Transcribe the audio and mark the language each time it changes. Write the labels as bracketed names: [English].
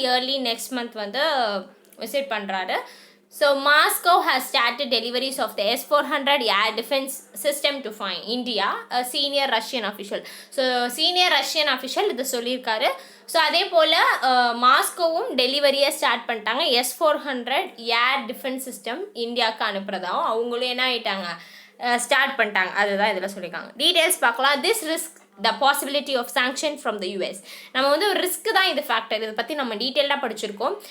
[Tamil] Yearly next month வந்து visit பண்ணுறாரு. [English] So Moscow has started deliveries of the S-400 air defense system to find India, a senior Russian official. So senior Russian official [Tamil] இது சொல்லியிருக்காரு. So அதே போல் மாஸ்கோவும் டெலிவரியை start பண்ணிட்டாங்க. S-400 air defence system இந்தியாவுக்கு அனுப்புகிறதாகவும் அவங்களும் என்ன ஆகிட்டாங்க, ஸ்டார்ட் பண்ணிட்டாங்க. அதுதான் இதில் சொல்லியிருக்காங்க. டீட்டெயில்ஸ் பார்க்கலாம். [English] This risk the possibility of sanction from the US. [Tamil] நம்ம வந்து ஒரு ரிஸ்க் தான் இது ஃபேக்டர், இதை பற்றி நம்ம டீட்டெயிலாக படிச்சிருக்கோம்.